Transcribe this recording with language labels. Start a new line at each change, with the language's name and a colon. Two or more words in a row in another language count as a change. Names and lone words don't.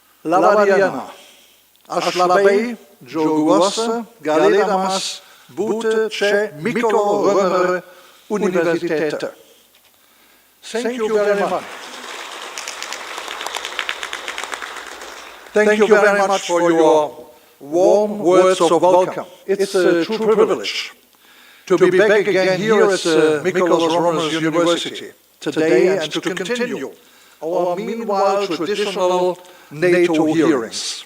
Lithuanian: Labą dieną. Aš labai džiaugiuosi galėdamas būti čia Mykolo Romerio universitete.
English: Thank you very much. Thank you very much for your warm words of welcome. It's a true privilege to be back again here at Mykolo Romerio University today and to continue our meanwhile traditional NATO hearings.